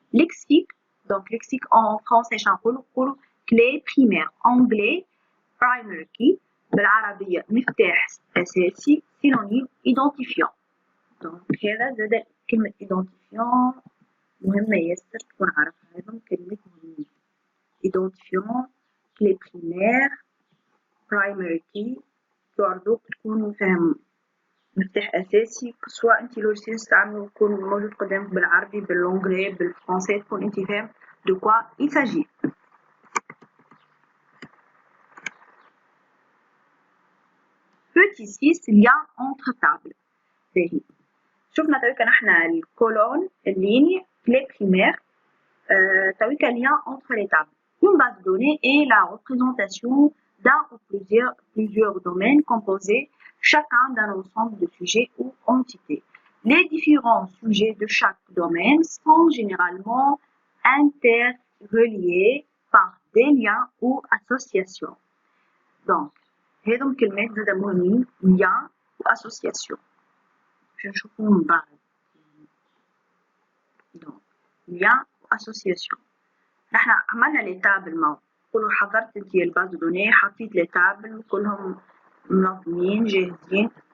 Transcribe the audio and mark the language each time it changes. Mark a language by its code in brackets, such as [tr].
[fr] Lexique, donc lexique en français [ar] نقولوا [fr] clé primaire, anglais primary key [ar] بالعربية مفتاح أساسي [fr] synonyme identifiant. [ar] Donc هذا زاد كلمة identifiant مهمة ياسر تكون عارفها هذم كلمات مهمة. identifiant clé primaire primary key برضو تكونوا فاهمين مفتاح أساسي سواء أنت لوجيسيال تستعملوا يكون موجود قدامك بالعربي باللونجلي بالفرنسي تكون أنت فاهم [fr] de quoi il s'agit. Petit 6 lien entre tables. [ar] باهي شفنا تويكا نحنا الكولون الليني clé primaire تويكا [fr] lien entre les tables. Une base de données est la représentation d'un ou plusieurs domaines composés chacun d'un ensemble de sujets ou entités. Les différents sujets de chaque domaine sont généralement interreliés par des liens ou associations. [ar] Donc, هذم كلمات زادة مهمين lien و association. باش نشوفوهم من بعد. Donc, lien و association. نحنا عملنا لي تابل معه. قولوا حضرت انتي الباز دوني حطيت لي تابل كلهم منظمين جاهزين.